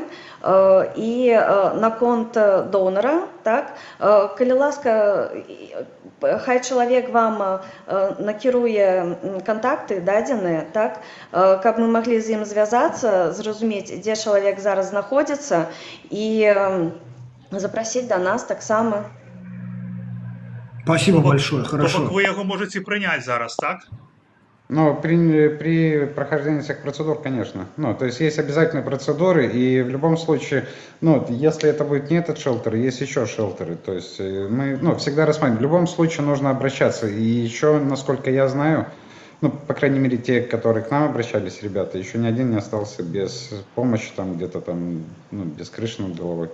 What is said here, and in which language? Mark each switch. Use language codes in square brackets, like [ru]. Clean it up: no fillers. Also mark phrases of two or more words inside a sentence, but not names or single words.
[be] І наконт донара, так, калі ласка, хай чалавек вам накіруе кантакты дадзеныя, так, каб мы маглі з ім звязацца, зразумець, дзе чалавек зараз знаходзіцца, і запрасіць да нас таксама. [ru] Спасибо большое, хорошо. [be] Вы яго можете прыняць зараз, так? Ну, [ru] при прохождении всех процедур, конечно. Ну, то есть есть обязательные процедуры, и в любом случае, ну, если это будет не этот шелтер, есть еще шелтеры. То есть мы, ну, всегда рассматриваем. В любом случае нужно обращаться. И еще, насколько я знаю, ну, по крайней мере, те, которые к нам обращались, ребята, еще ни один не остался без помощи, там, где-то там, ну, без крыши над головой.